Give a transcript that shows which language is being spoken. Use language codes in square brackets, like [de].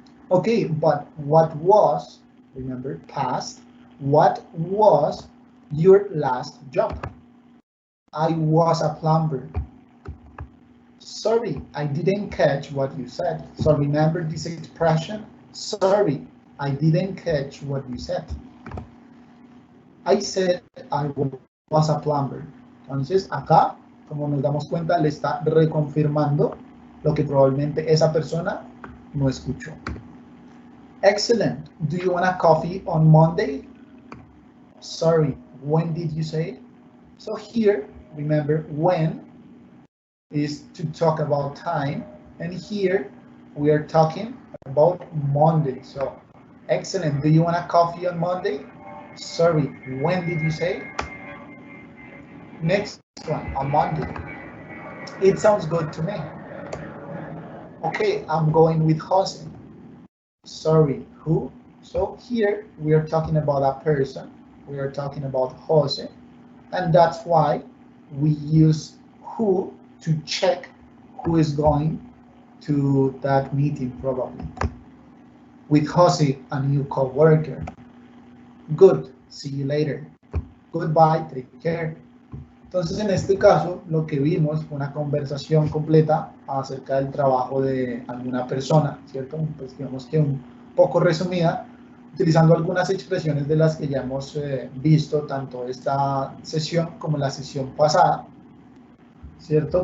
[en] Okay, but what was, remember, past, what was your last job? I was a plumber. Sorry, I didn't catch what you said. So remember this expression? Sorry, I didn't catch what you said. I said I was a plumber. [es] Entonces, acá, como nos damos cuenta, le está reconfirmando lo que probablemente esa persona no escuchó. [en] Excellent. Do you want a coffee on Monday? Sorry, when did you say it? So here, remember, when is to talk about time, and here we are talking about Monday. So, excellent. Do you want a coffee on Monday? Sorry, when did you say? Next one, on Monday. It sounds good to me. Okay, I'm going with Jose. Sorry, who? So here we are talking about a person. We are talking about Jose, and that's why we use who to check who is going to that meeting probably. With Jose, a new co-worker. Good, see you later. Goodbye, take care. [es] Entonces, en este caso, lo que vimos fue una conversación completa acerca del trabajo de alguna persona, ¿cierto? Pues digamos que un poco resumida, utilizando algunas expresiones de las que ya hemos visto tanto esta sesión como la sesión pasada, ¿cierto?